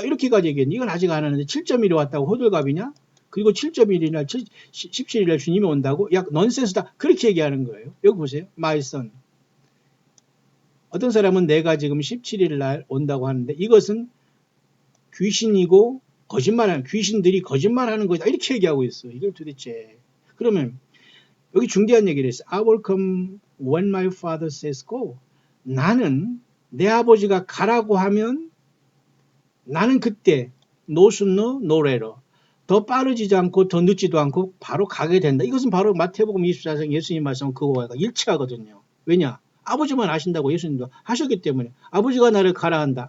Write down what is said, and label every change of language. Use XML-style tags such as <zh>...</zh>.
<ko>이렇게까지 얘기했는데 이건 아직 안 하는데 7.1이 왔다고 호들갑이냐? 그리고 7.1이나 17일날 주님이 온다고? 야, 넌센스다. 그렇게 얘기하는 거예요.</ko> <en>여기 보세요. My son.</en> <ko>어떤 사람은 내가 지금 17일날 온다고 하는데 이것은 귀신이고 거짓말하는 귀신들이 거짓말하는 거다. 이렇게 얘기하고 있어. 이걸 도대체. 그러면 여기 중대한 얘기를 했어.</ko> <en>I will come when my father says go.</en> <ko>나는 내 아버지가 가라고 하면 나는 그때</ko> <en>no sooner, no later</en> <ko>더 빠르지도 않고 더 늦지도 않고 바로 가게 된다. 이것은 바로 마태복음 24장 예수님 말씀 그거와 일치하거든요. 왜냐? 아버지만 아신다고 예수님도 하셨기 때문에 아버지가 나를 가라 한다.</ko>